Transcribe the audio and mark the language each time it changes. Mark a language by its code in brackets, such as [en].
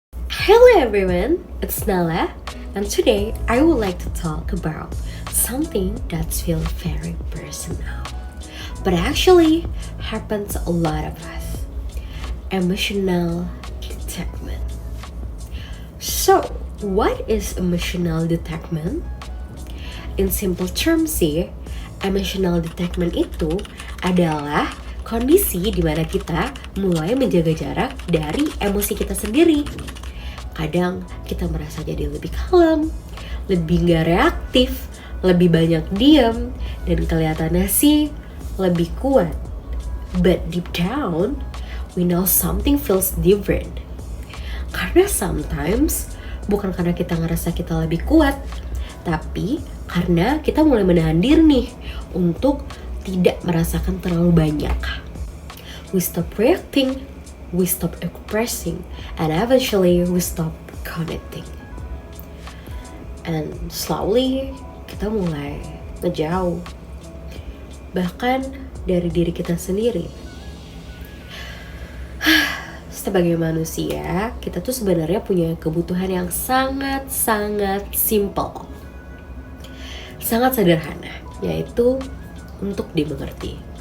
[en] Hello everyone, it's Nala, and today I would like to talk about something that feels very personal, but actually happens a lot of us: emotional detachment. So, what is emotional detachment? In simple terms [id] sih, emotional detachment itu adalah kondisi di mana kita mulai menjaga jarak dari emosi kita sendiri. Kadang kita merasa jadi lebih kalem, lebih gak reaktif, lebih banyak diam, dan kelihatannya sih lebih kuat. [en] But deep down, we know something feels different. [id] Karena [en] sometimes [id] bukan karena kita ngerasa kita lebih kuat, tapi karena kita mulai menahan diri nih untuk tidak merasakan terlalu banyak. [en] We stop reacting, we stop expressing, and eventually we stop connecting. And slowly [id] kita mulai ngejauh, bahkan dari diri kita sendiri. Sebagai manusia, kita tuh sebenarnya punya kebutuhan yang sangat-sangat simple, sangat sederhana, yaitu untuk dimengerti.